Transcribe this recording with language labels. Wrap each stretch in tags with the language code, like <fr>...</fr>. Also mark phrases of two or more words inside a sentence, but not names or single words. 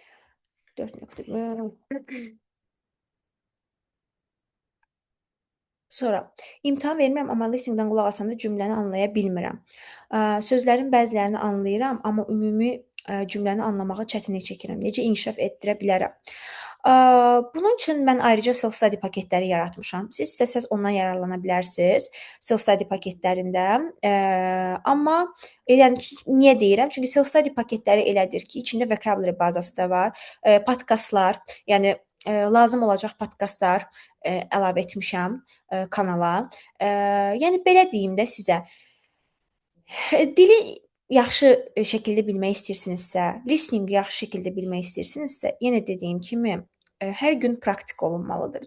<az>4.1 Sonra imtahan vermirəm, amma listening-dən qulaq asanda cümləni anlaya bilmirəm. Sözlərin bəzilərini anlayıram, amma ümumi cümləni anlamağa çətinlik çəkirəm. Necə inkişaf etdirə bilərəm? Bunun üçün mən ayrıca self-study paketləri yaratmışam. Siz istəsəz ondan yararlana bilərsiniz self-study paketlərində. Amma yəni niyə deyirəm? Çünki self-study paketləri elədir ki, içində vocabulary bazası da var, podkastlar, yəni lazım olacaq podkastlar əlavə etmişəm kanala. Yəni belə deyim də sizə. Dili yaxşı şəkildə bilmək istəyirsinizsə, listening-i yaxşı şəkildə bilmək istəyirsinizsə, yenə dediyim kimi hər gün praktik olunmalıdır.</az>